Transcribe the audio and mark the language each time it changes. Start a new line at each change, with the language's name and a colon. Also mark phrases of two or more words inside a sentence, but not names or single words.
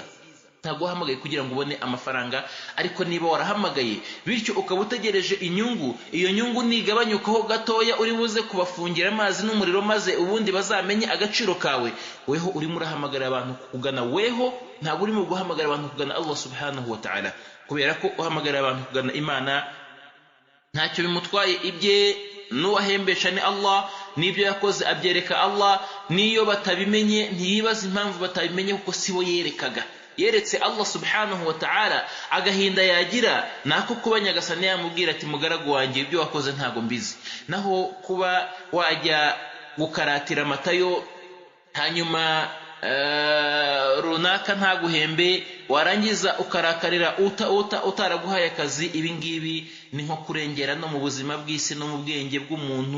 Kinyarwanda: Ntabwo wahamagaye kugira ngo ubone amafaranga, ariko niba warahamagaye bityo ukaba utegereje inyungu, iyo nyungu nigabanyukaho gatoya uri buze kubafungira amazi n'umuriro maze ubundi bazamenye agaciro kawe, weho urimo urahamagarira abantu kugana weho, ntabwo urimo guhamagarira abantu kugana Allah
Arabic: سبحانه وتعالى.
Kinyarwanda: Kubera ko uhamagarira abantu kugana Imana ntacyo bimutwaye ibye n'uwahembesha ni Allah, n'ibyo yakoze abyereka Allah, n'iyo batabimenye ntiyibaza impamvu batabimenye kuko sibo yerekaga. Yeretse Allah
Arabic: سبحانه وتعالى,
Kinyarwanda: agahinda yagira nako kuba Nyagasani yamubwira ati mugaragu wanjye ibyo wakoze ntago mbizi. Naho kuba wajya gukaratira amatayo hanyuma runaka ntaguhembe, warangiza ukarakarira utaraguhaye akazi, ibi ngibi ni nko kurengera no mu buzima bw'isi no mu bwenge bw'umuntu.